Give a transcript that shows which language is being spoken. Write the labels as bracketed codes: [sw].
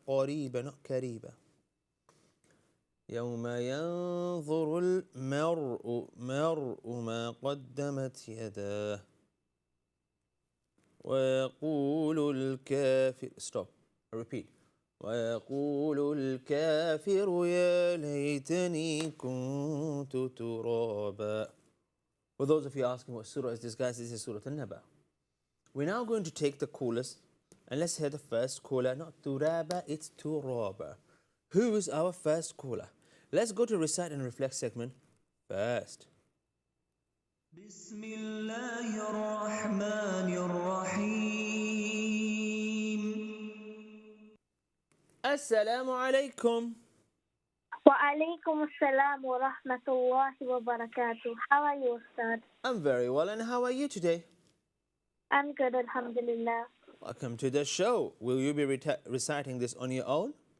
[ar] قريبا [en] not [ar] كريبا. يوم ينظر المرء ما قدمت يداه ويقول الكافر. [en] Stop. Repeat. [ar] ويقول الكافر يا ليتني كنت ترابا. [en] For those of you asking what surah is this, guys, this is Surah An-Naba. We're now going to take the callers and let's hear the first caller. Not Turaba, it's Turaba. Who is our first caller? Let's go to Recite and Reflect segment first. [ar] بسم الله الرحمن الرحيم. Assalamu alaikum. وعليكم السلام ورحمة الله وبركاته. [en] How are you, Ustaz? I'm very well, and how are you today? I'm good, alhamdulillah. Welcome to the show. Will you be reciting this on your own?